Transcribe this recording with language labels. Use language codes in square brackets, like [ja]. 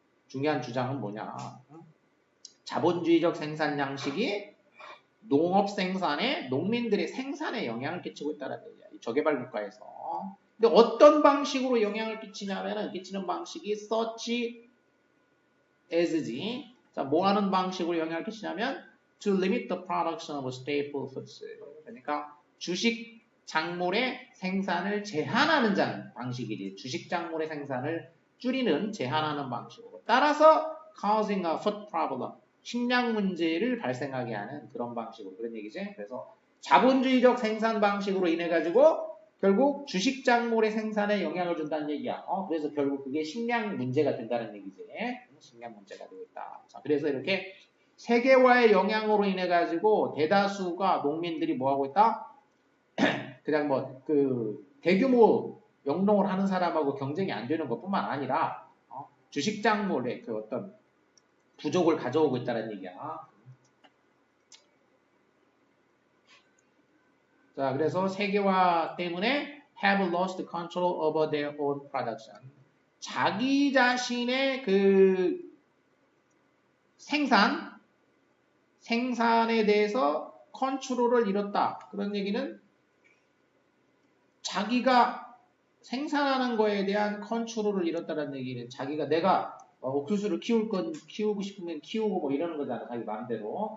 [ko] 중요한 주장은 뭐냐? 자본주의적 생산 양식이 농업 생산에 농민들의 생산에 영향을 끼치고 있다는 얘기야. 이 저개발 국가에서. 근데 어떤 방식으로 영향을 끼치냐면은 끼치는 방식이 [en] such as [ko] 지. 자, 뭐 하는 방식으로 영향을 끼치냐면 [en] to limit the production of staple foods. [ko] 그러니까 주식 작물의 생산을 제한하는 방식이지. 주식 작물의 생산을 줄이는 제한하는 방식으로. 따라서 [en] causing a food problem. [ko] 식량 문제를 발생하게 하는 그런 방식으로. 그런 얘기지. 그래서 자본주의적 생산 방식으로 인해 가지고 결국 주식 작물의 생산에 영향을 준다는 얘기야. 그래서 결국 그게 식량 문제가 된다는 얘기지. 식량 문제가 되고 있다. 자, 그래서 이렇게 세계화의 영향으로 인해 가지고 대다수가 농민들이 뭐 하고 있다? 그냥 대규모 영농을 하는 사람하고 경쟁이 안 되는 것뿐만 아니라 주식 작물의 그 어떤 부족을 가져오고 있다는 얘기야. 자, 그래서 세계화 때문에 [en] have lost control over their own production. [ko] 자기 자신의 그 생산에 대해서 컨트롤을 잃었다. 그런 얘기는 자기가 생산하는 거에 대한 컨트롤을 잃었다는 얘기는 자기가 내가 옥수수를 키우고 싶으면 키우고 뭐 이러는 거잖아. 자기 마음대로.